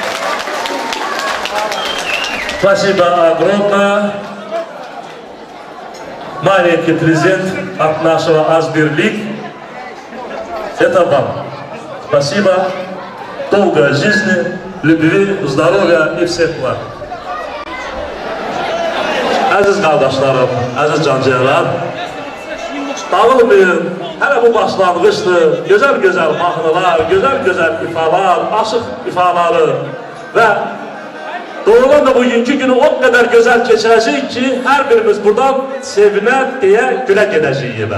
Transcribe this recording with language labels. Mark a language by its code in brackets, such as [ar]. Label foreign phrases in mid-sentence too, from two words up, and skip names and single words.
[ru] Спасибо огромное. Маленький презент от нашего Азбирлик. Это вам. Спасибо. Долгой жизни, любви, здоровья и всех благ. [az] Aziz qardaşlarım, aziz cancıyalar, dağılmayın, hələ bu başlanğıçdır, gözəl-gözəl mahnılar, gözəl-gözəl ifalar, aşıq ifaları və doğrudan da bugünkü günü [tr] o kadar güzel [az] keçəcək ki, hər birimiz buradan sevinə deyə gülə gedəcəyik.